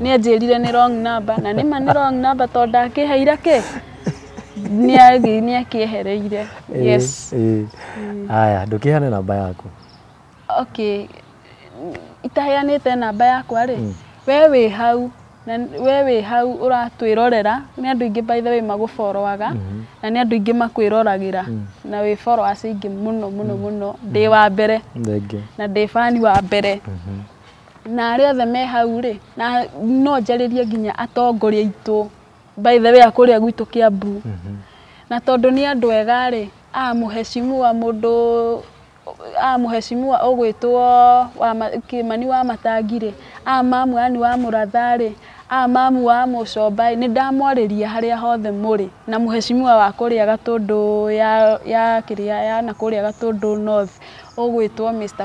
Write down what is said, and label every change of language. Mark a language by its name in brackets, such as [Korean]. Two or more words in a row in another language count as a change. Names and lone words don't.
[Kikuyu] nĩ anjĩrire nĩ [English] wrong number [Kikuyu] na nĩ ma nĩ [English] wrong number [Kikuyu] tondũ akĩheire kĩ nĩ akĩehereire yes aya ndũkĩheane namba yaku okay itaheanĩte namba yakwa rĩ we wĩ hau ũratwĩrorera nĩ andũ ingĩ [English] by the way [Kikuyu] magũborowaga na nĩ andũ ingĩ makwĩroragĩra na wĩ followers ingĩ mũno ndĩ wa mbere na ndĩ fan wa mbere na arĩa othe me hau rĩ na no njarĩrie nginya atongoria aitũ [English] by the way [Kikuyu] akũrĩa gwitũ Kiambu na tondũ nĩ andũ ega rĩ mũheshimiwa mũndũ mũheshimiwa ũgwĩtwo wa Kĩmani wa Matangirĩ mamu ani wa Mũratharĩ mamu wa Mũcomba nĩ ndamwarĩria harĩa hothe mũrĩ na mũheshimiwa wa kũrĩa Gatũndũ ya kĩrĩa ya na kũrĩa Gatũndũ North ũgwĩtwo Mr.